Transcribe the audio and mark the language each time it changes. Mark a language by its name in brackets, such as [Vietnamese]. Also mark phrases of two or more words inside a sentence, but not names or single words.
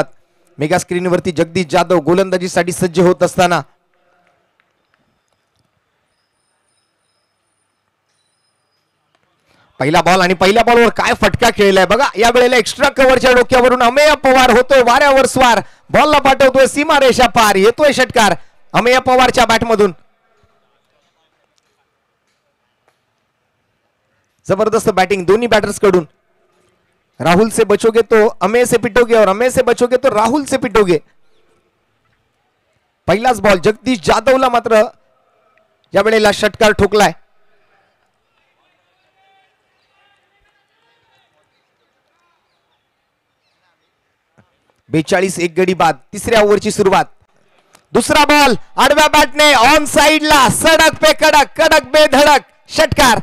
[Marathi] मेगा स्क्रीनवरती जगदीश जाधव गोलंदाजीसाठी सज्ज होत असताना पहिला बॉल आणि पहिल्या बॉलवर काय फटका खेळलाय बघा. या वेळेला एक्स्ट्रा कव्हरच्या डोक्यावरून अमेय पवार होतोय वाऱ्यावर स्वार. बॉलला पाठवतोय सीमा रेषा पार. येतोय षटकार अमेय पवारच्या बॅटमधून. जबरदस्त बॅटिंग दोन्ही बॅटर्स कडून. [Hindi] राहुल से बचोगे तो अमेय से पिटोगे और अमेय से बचोगे तो राहुल से पिटोगे. [Marathi] पहिलाच बॉल जगदीश जाधवला मात्र या वेळेला षटकार ठोकलाय. बेचाळीस 1 गडी बाद. तिसऱ्या ओव्हरची सुरुवात. दुसरा बॉल आडव्या बॅटने ऑन साइडला [Hindi] सडक पे कडक कडक बे धडक [Marathi] षटकार.